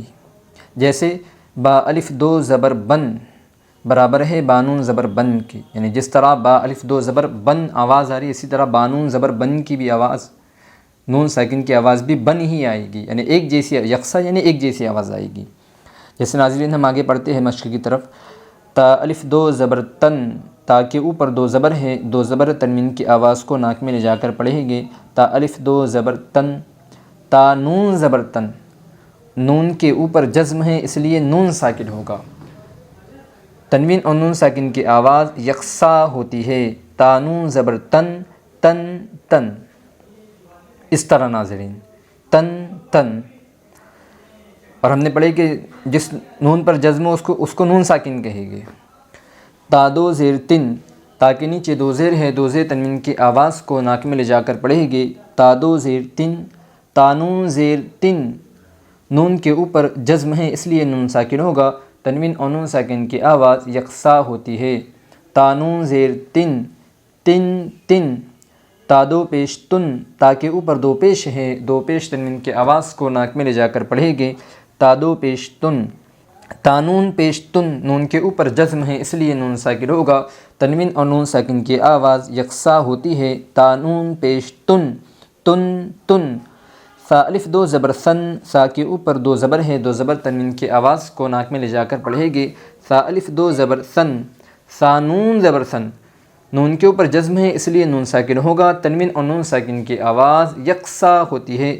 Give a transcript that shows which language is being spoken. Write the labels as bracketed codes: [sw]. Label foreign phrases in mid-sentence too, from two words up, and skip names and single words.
[ur] جیسے با الف دو زبر بن برابر ہے بانون زبر بن کی، یعنی جس طرح با الف دو زبر بن آواز آ رہی ہے اسی طرح بانون زبر بن کی بھی آواز، نون ساکن کی آواز بھی بن ہی آئے گی، یعنی ایک جیسی، یکساں یعنی ایک جیسی آواز آئے گی۔ جیسے ناظرین ہم آگے پڑھتے ہیں مشق کی طرف۔ تا الف دو زبر تن، تا کے اوپر دو زبر ہے، دو زبر تنوین کی آواز کو ناک میں لے جا کر پڑھیں گے۔ تا الف دو زبر تن، تا نون زبر تن، نون کے اوپر جزم ہے اس لیے نون ساکن ہوگا۔ تنوین اور نون ساکن کی آواز یکساں ہوتی ہے۔ تا نون زبر تن، تن تن، اس طرح ناظرین، تن تن۔ اور ہم نے پڑھے کہ جس نون پر جزم ہو اس کو نون ساکن کہے گے۔ تا دو زیر تن، تا کے نیچے دو زیر ہے، دو زیر تنوین کی آواز کو ناک میں لے جا کر پڑھے گے۔ تا دو زیر تن، تا نون زیر تن، نون کے اوپر جزم ہے اس لیے نون ساکن ہوگا۔ تنوین اور نون ساکن کی آواز یکساں ہوتی ہے۔ تا نون زیر تن، تن تن۔ تا دو پیش تن، تا کے اوپر دو پیش ہے، دو پیش تنوین کی آواز کو ناک میں لے جا کر پڑھیں گے۔ تا دو پیش تن، تا نون پیش تن، نون کے اوپر جزم ہے اس لیے نون ساکن ہوگا۔ تنوین اور نون ساکن کی آواز یکساں ہوتی ہے۔ تا نون پیش تن، تن تن۔ سا الف دو زبر سن، سا کے اوپر دو زبر ہے، دو زبر تنوین کی آواز کو ناک میں لے جا کر پڑھیں گے۔ سا الف دو زبر سن، سا نون زبر سن، نون کے اوپر جزم ہے اس لیے نون ساکن ہوگا۔ تنوین اور نون ساکن کی آواز یکساں ہوتی ہے۔